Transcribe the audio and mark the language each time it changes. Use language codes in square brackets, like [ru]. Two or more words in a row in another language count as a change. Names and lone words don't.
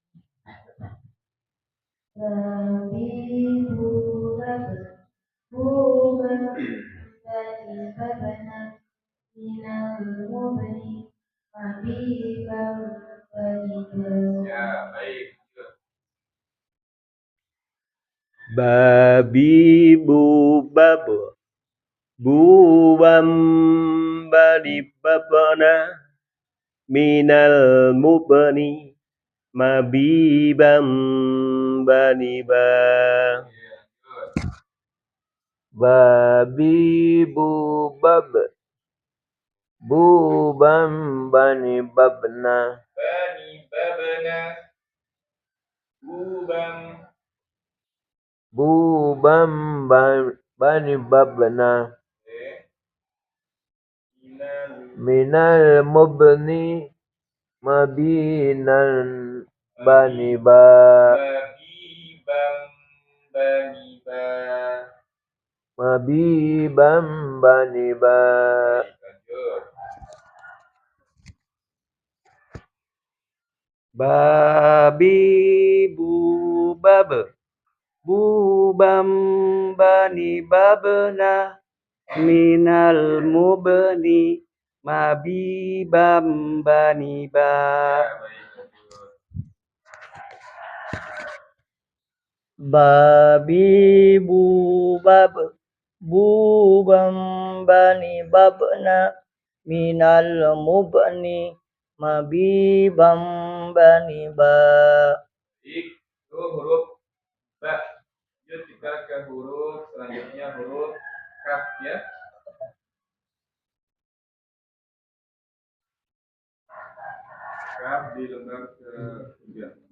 [id] Ya, baik, lanjut. Babi bu babe. Bubam bani babana. Minal mubani. Mabibam bani ba. Ya, lanjut. Babi bu babe. Bubam bani babna. Bani babana. Bubam Bubam bani babna. oke. Minal Minal mubni mabinan bani ba. babibam bani ba. Mabibam bani ba. Baik, lanjut. Babi bu babe. Bubam bani babna. Minal mubni. Mabibam bani ba. Ya, baik, lanjut. Babi bu babe. Bubam bani babna. Minal mubni. Mabibam bani ba. Baik, itu huruf ba. Lanjut kita ke huruf selanjutnya, huruf kaf ya. Kaf di lembar ke-3.